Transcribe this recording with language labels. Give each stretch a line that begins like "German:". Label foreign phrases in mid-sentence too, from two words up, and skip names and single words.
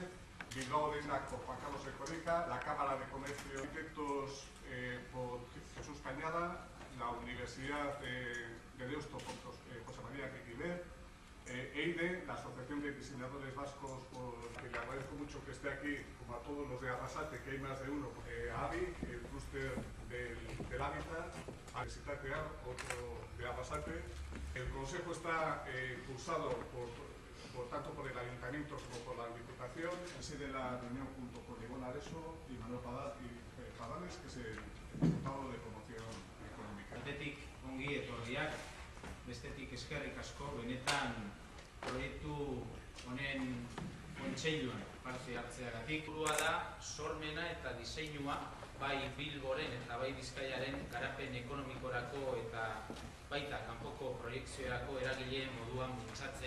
Spanish: Bilbao Denak por Juan Carlos Ercoreka, la Cámara de Comercio, arquitectos por Jesús Cañada, la Universidad de Deusto por José María Quequiver, EIDE, la Asociación de Diseñadores Vascos, que le agradezco mucho que esté aquí, como a todos los de Arrasate, que hay más de uno, AVI, el clúster del hábitat, Universitat de otro de Arrasate. El Consejo está impulsado tanto por el Ayuntamiento como por la Diputación. Preside la reunión junto con Ivonne Areso y Manuel Padales, que es el diputado de Promoción Económica.
Basque: Batetik ongi etorriak, bestetik eskerrik asko, benetan proiektu honen kontseiluan parte hartzeagatik. Burua da sormena eta diseinua bai Bilboren eta bai Bizkaiaren garapen ekonomikorako eta baita kanpoko proiekziorako eragileen moduan bultzatzea.